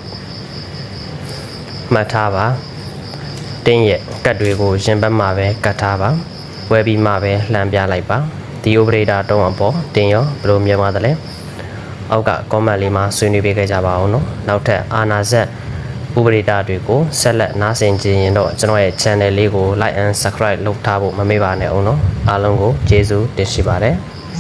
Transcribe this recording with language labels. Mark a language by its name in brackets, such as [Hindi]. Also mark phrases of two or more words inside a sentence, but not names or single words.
[Burmese] မှတ်ထားပါတင်းရဲ့ကတ်တွေကိုရင်ဘတ်မှာပဲကတ်ထားပါဝဲပြီးမှပဲလှမ်းပြလိုက်ပါဒီ operator တုံးအပေါ်တင်းရောဘယ်လိုမြင်ပါသလဲအောက်က comment လေးမှာဆွေးနွေးပေးခဲ့ကြပါအောင်နော်နောက်ထပ်အာနာဇတ်ဥပဒေတာတွေကိုဆက်လက်နားဆင်ကြရင်တော့ကျွန်တော်ရဲ့ channel လေးကို [English] like and subscribe [Burmese] လုပ်ထားဖို့မမေ့ပါနဲ့အောင်နော်အားလုံးကိုကျေးဇူးတင်ရှိပါတယ်